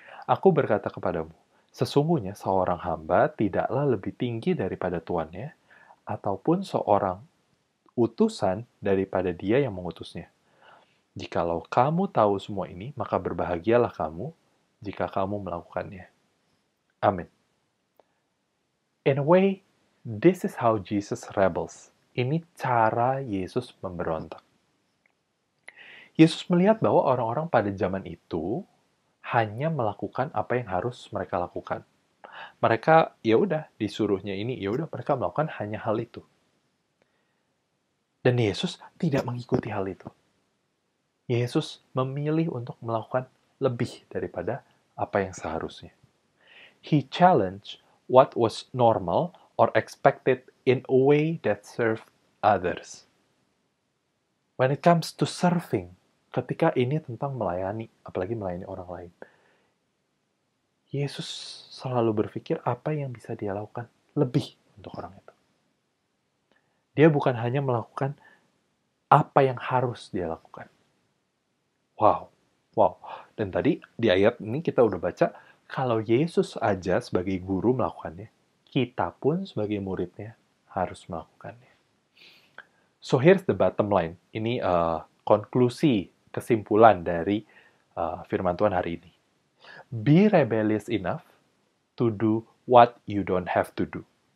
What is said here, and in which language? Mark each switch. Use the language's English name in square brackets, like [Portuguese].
[Indonesian] Aku berkata kepadamu, sesungguhnya seorang hamba tidaklah lebih tinggi daripada tuannya, ataupun seorang utusan daripada dia yang mengutusnya. Jikalau kamu tahu semua ini, maka berbahagialah kamu jika kamu melakukannya." [English] Amin. In a way, this is how Jesus rebels. [Indonesian] Ini cara Yesus memberontak. Yesus melihat bahwa orang-orang pada zaman itu hanya melakukan apa yang harus mereka lakukan. Mereka ya udah disuruhnya ini, ya udah mereka melakukan hanya hal itu. Dan Yesus tidak mengikuti hal itu. Yesus memilih untuk melakukan lebih daripada apa yang seharusnya. [English] He challenged what was normal or expected in a way that served others. When it comes to serving, [Indonesian] ketika ini tentang melayani, apalagi melayani orang lain, Yesus selalu berpikir apa yang bisa dia lakukan lebih untuk orang itu. Dia bukan hanya melakukan apa yang harus dia lakukan. Wow. Dan tadi di ayat ini kita udah baca, kalau Yesus aja sebagai guru melakukannya, kita pun sebagai muridnya harus melakukannya. [English] So here's the bottom line. [Indonesian] Ini konklusi, kesimpulan dari firman Tuhan hari ini. [English] Be rebellious enough to do what you don't have to do.